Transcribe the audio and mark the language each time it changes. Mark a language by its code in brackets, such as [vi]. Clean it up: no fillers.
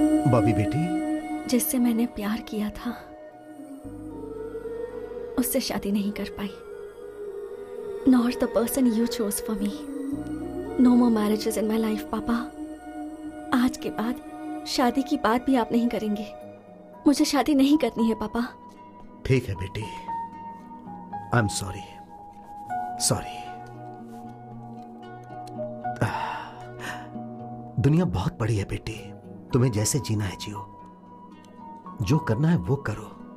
[hi] बॉबी बेटी, जिससे मैंने प्यार किया था उससे शादी नहीं कर पाई। [en] Nor the person you chose for me. No more marriages in my life, papa. [hi] आज के बाद शादी की बात भी आप नहीं करेंगे। मुझे शादी नहीं करनी है पापा। ठीक है बेटी, [en] I am sorry. [hi] दुनिया बहुत बड़ी है बेटी, तुम्हें जैसे जीना है जियो, जो करना है वो करो।